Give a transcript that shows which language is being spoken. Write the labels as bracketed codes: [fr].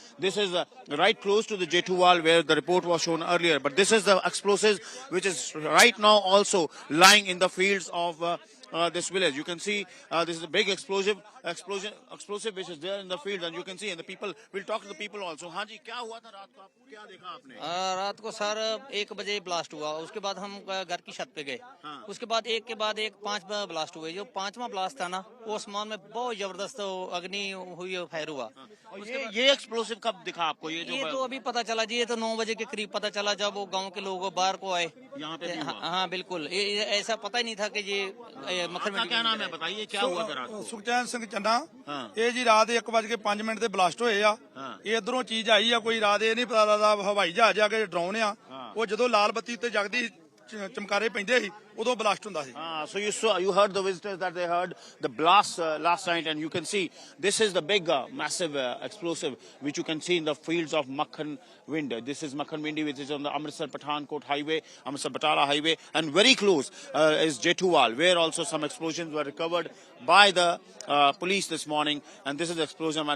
[en] This is right close to the Jethuwal where the report was shown earlier, but this is the explosive which is right now also lying in the fields of this village. You can see this is a big explosive which is there in the field, and you can see, and the people, we'll talk to the people also. [hi] हाँ जी, क्या हुआ था रात को, आपको क्या देखा आपने? रात को सर 1 बजे ब्लास्ट हुआ, उसके बाद हम घर की छत पे गए। उसके बाद एक के बाद एक 5 ब्लास्ट हुए। जो 5वां ब्लास्ट था ना वो आसमान में बहुत जबरदस्त अग्नि हुई, फायर हुआ। ये एक्सप्लोसिव कब दिखा आपको? ये तो अभी पता चला जी, ये तो 9 बजे के करीब पता चला जब वो गांव के लोग बाहर को आए यहाँ पे। हाँ बिल्कुल, ये ऐसा पता ही नहीं था कि ये मक्खन। क्या नाम है बताइए, क्या हुआ था रात को? सुखचैन सिंह चन्ना। ये जी रात [pa] 1:05 ਤੇ ਬਲਾਸਟ ਹੋਏ ਆ। ਇਹ ਇਧਰੋਂ ਚੀਜ਼ ਆਈ ਆ ਕੋਈ, ਰਾਤ ਇਹ ਨਹੀਂ ਪਤਾ ਲੱਗਦਾ ਹਵਾਈ ਜਹਾਜ਼ ਆ ਕੇ ਡਰਾਉਣ ਆ। ਉਹ ਜਦੋਂ ਲਾਲ ਬੱਤੀ ਉੱਤੇ ਜਗਦੀ ਚਮਕਾਰੇ ਪੈਂਦੇ ਸੀ ਉਦੋਂ ਬਲਾਸਟ ਹੁੰਦਾ ਸੀ। [en] So you heard the visitors that they heard the blast last night, and you can see this is the big massive explosive which you can see in the fields of Makhan Vindi. This is Makhan Vindi, which is on the Amritsar Pathankot highway, Amritsar Batala highway, and very close is Jethuwal, where also some explosions were recovered by the police this morning. And this is the explosion.